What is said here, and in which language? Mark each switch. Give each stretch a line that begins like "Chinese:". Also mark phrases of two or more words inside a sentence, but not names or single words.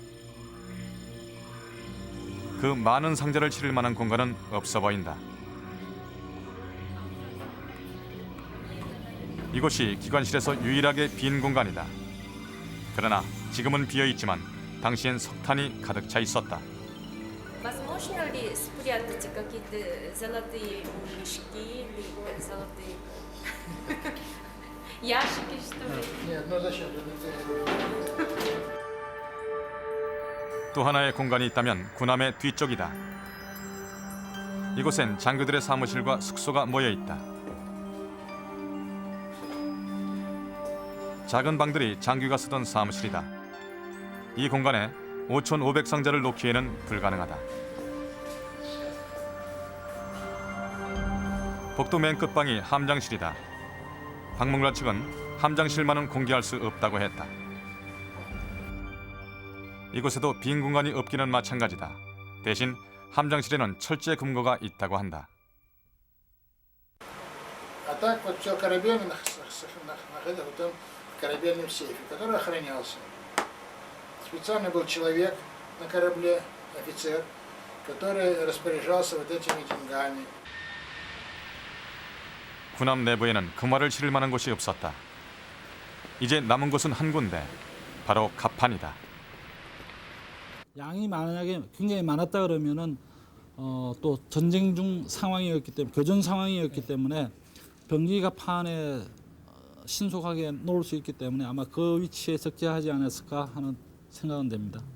Korean: 그 많은 상자를 실을 만한 공간은 없어 보인다. 이곳이 기관실에서 유일하게 빈 공간이다. 그러나 지금은 비어 있지만 당시엔 석탄이 가득 차 있었다.
Russian: Возможно ли спрятать какие-то золотые мешки или золотые ящики, что ли? Нет, ну зачем?
Korean: 또 하나의 공간이 있다면 군함의 뒤쪽이다. 이곳엔 장교들의 사무실과 숙소가 모여 있다. 작은 방들이 장교가 쓰던 사무실이다. 이 공간에 5,500상자를 놓기에는 불가능하다. 복도 맨 끝방이 함장실이다. 방문관 측은 함장실만은 공개할 수 없다고 했다. 이곳에도 빈 공간이 없기는 마찬가지다. 대신 함장실에는 철제 금고가 있다고 한다.
Russian: А так вот все корабельное находилось в том корабельном сейфе, который охранялся. Специально был человек на корабле, офицер, который распоряжался вот этими деньгами.
Korean: 군함 내부에는 금화를 실을 만한 곳이 없었다. 이제 남은 곳은 한 군데, 바로 갑판이다. 양이 만약에 굉장히 많았다 그러면은 또 전쟁 중 상황이었기 때문에 교전 상황이었기 때문에 병기 갑판에 신속하게 놓을 수 있기 때문에 아마 그 위치에 적재하지 않았을까 하는 생각은 됩니다.